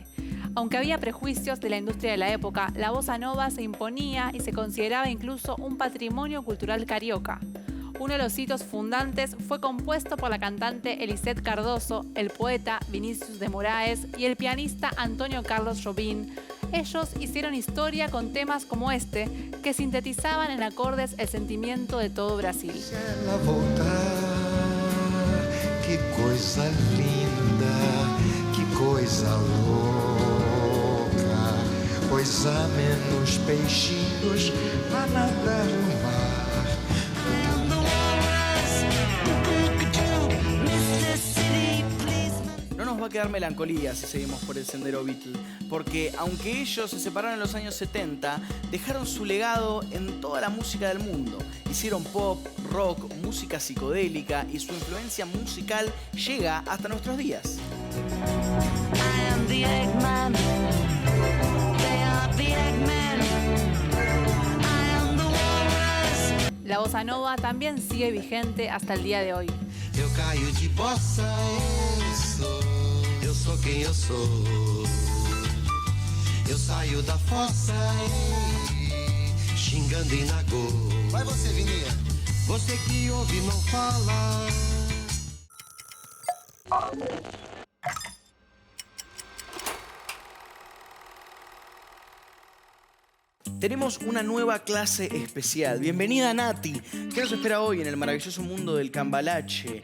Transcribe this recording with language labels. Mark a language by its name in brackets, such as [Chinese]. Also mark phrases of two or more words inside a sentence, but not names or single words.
[Spanish] Aunque había prejuicios de la industria de la época, la bossa nova se imponía y se consideraba incluso un patrimonio cultural carioca. Uno de los hitos fundantes fue compuesto por la cantante Elisete Cardoso, el poeta Vinícius de Moraes y el pianista Antonio Carlos Jobim. Ellos hicieron historia con temas como este, que sintetizaban en acordes el sentimiento de todo Brasil. [Portuguese] Ela voltar, que coisa linda, que coisa louca, pois há menos peixinhos a nadar no mar. [Spanish] No nos va a quedar melancolía si seguimos por el sendero Beatle, porque aunque ellos se separaron en los años 70, dejaron su legado en toda la música del mundo. Hicieron pop, rock, música psicodélica y su influencia musical llega hasta nuestros días. La bossa nova también sigue vigente hasta el día de hoy. [Portuguese] Eu caio de bossa, sou quem eu sou. Eu saio da fossa xingando em nagô. Vai você, Vininha. Você que ouve não fala. [Spanish] Tenemos una nueva clase especial. Bienvenida, Nati. ¿Qué nos espera hoy en el maravilloso mundo del cambalache?